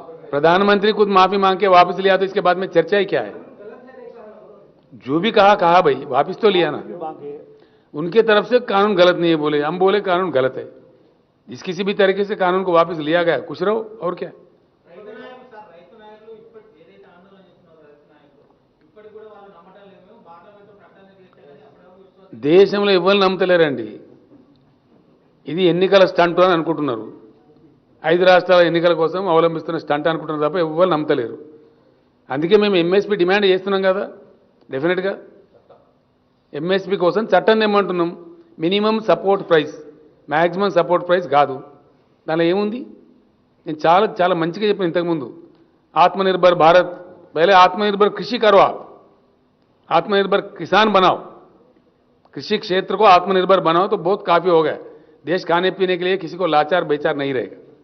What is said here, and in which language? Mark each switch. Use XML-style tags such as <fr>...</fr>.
<hi>प्रधानमंत्री खुद माफी मांग के वापस लिया, तो इसके बाद में चर्चा ही क्या है? जो भी कहा कहा भाई, वापस तो लिया ना। उनके तरफ से कानून गलत नहीं है बोले, हम बोले कानून गलत है। जिस किसी भी तरीके से कानून को वापस लिया गया, खुश रहो और क्या।</hi> <te>రైతు నాయకులు ఇప్పటి ఏదైతే ఆందోళన చేస్తున్నారో రైతు నాయకులు ఇప్పటికి కూడా వాళ్ళు నమ్మటం లేదు, మేము బాటలో ప్రకటన చేస్తే కానీ అప్పుడేమో విశ్వాసం దేశంలో ఎవరు నమ్ముతలేరండి. ఇది ఎన్నికల స్టంట్ అని అనుకుంటున్నారు. 5 రాష్ట్రాల ఎన్నికల కోసం అవలంబిస్తున్న స్టంట్ అనుకుంటున్నారు తప్ప ఎవరు నమ్మతలేరు. అందుకే మేము ఎంఎస్పీ డిమాండ్ చేస్తున్నాం కదా, డెఫినెట్గా ఎంఎస్పీ కోసం చట్టం తెమ్మంటున్నాం. Minimum support price, maximum support price కాదు. దానిలో ఏముంది? నేను చాలా చాలా మంచిగా చెప్పాను ఇంతకుముందు.</te> <hi>आत्मनिर्भर भारत, पहले आत्मनिर्भर कृषि करो, आप आत्मनिर्भर किसान बनाओ, कृषि क्षेत्र को आत्मनिर्भर बनाओ तो बहुत काफी हो गया। देश खाने पीने के लिए किसी को लाचार बेचार नहीं रहेगा।</hi>